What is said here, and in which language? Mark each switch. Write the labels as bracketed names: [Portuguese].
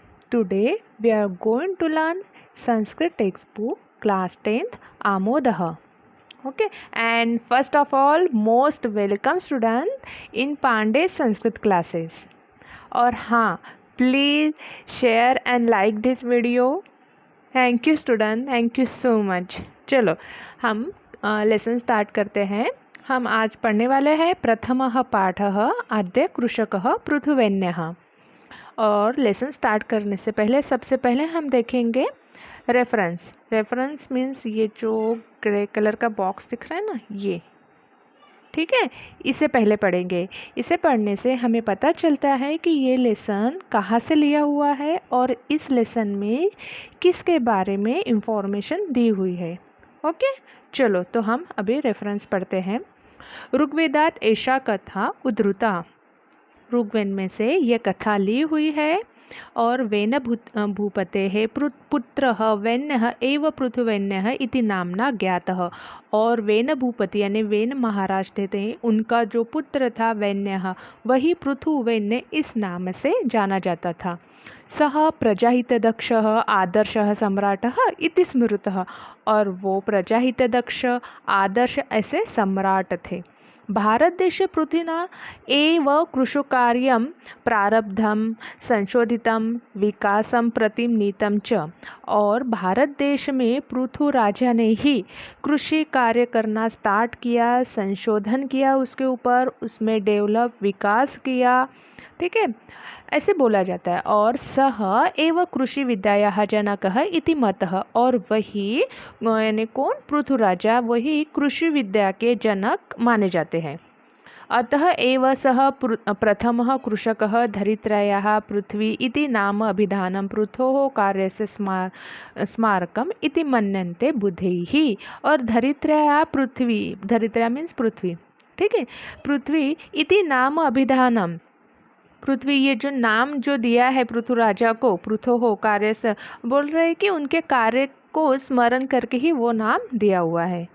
[English] Today we are going to learn Sanskrit textbook class 10th Amodah. Okay, and first of all most welcome student in Pandey Sanskrit classes. [Hindi] और हाँ, [English] please share and like this video. Thank you student, thank you so much. [Hindi] चलो हम lesson start करते हैं. हम आज पढ़ने वाले हैं [Sanskrit] प्रथमः पाठः आद्य कृषकः पृथुवेन्यः. [Hindi] और लेसन स्टार्ट करने से पहले सबसे पहले हम देखेंगे रेफरेंस. रेफरेंस मीन्स ये जो ग्रे कलर का बॉक्स दिख रहा है ना, ये ठीक है, इसे पहले पढ़ेंगे. इसे पढ़ने से हमें पता चलता है कि ये लेसन कहाँ से लिया हुआ है और इस लेसन में किसके बारे में इंफॉर्मेशन दी हुई है. ओके, चलो तो हम अभी रेफरेंस पढ़ते हैं. [Sanskrit] ऋग्वेदात ऐसा कथा उद्धृता. [Hindi] ऋग्वेद में से ये कथा ली हुई है. [Sanskrit] और वेन भूपतेः पुत्रः वेन्यः एव पृथुवेन्यः इति नामना ज्ञातः. [Hindi] और वेन भूपति यानी वेन महाराज थे, उनका जो पुत्र था वेन्यः, वही पृथुवेन्य इस नाम से जाना जाता था. [Sanskrit] सः प्रजाहितदक्षः आदर्शः सम्राटः इति स्मृतः. [Hindi] और वो प्रजाहितदक्ष आदर्श ऐसे सम्राट थे. [Sanskrit] भारत देशे पृथ्वीना एव कृषिकार्यं प्रारब्धं संशोधितं विकासं प्रति नीतं च. [Hindi] और भारत देश में पृथु राजा ने ही कृषि कार्य करना स्टार्ट किया, संशोधन किया उसके ऊपर, उसमें डेवलप विकास किया. ठीक है, ऐसे बोला जाता है. [Sanskrit] और सह एव कृषि विद्यायाः जनकः इति मतः. [Hindi] और वही यानी कौन, पृथु राजा, वही कृषि विद्या के जनक माने जाते हैं. [Sanskrit] अतः एव सः प्रथमः कृषकः धरित्र्याः पृथ्वी इति नाम अभिधानं पृथोः कार्यस्य स्मारकम् इति मन्यन्ते बुधैः. [Hindi] और धरित्र्याः पृथ्वी, धरित्र्या मीन्स पृथ्वी, ठीक है, [Sanskrit] पृथ्वी इति नाम अभिधानम, [Hindi] पृथ्वी ये जो नाम जो दिया है पृथु राजा को, पृथो हो कार्य से बोल रहे हैं कि उनके कार्य को स्मरण करके ही वो नाम दिया हुआ है.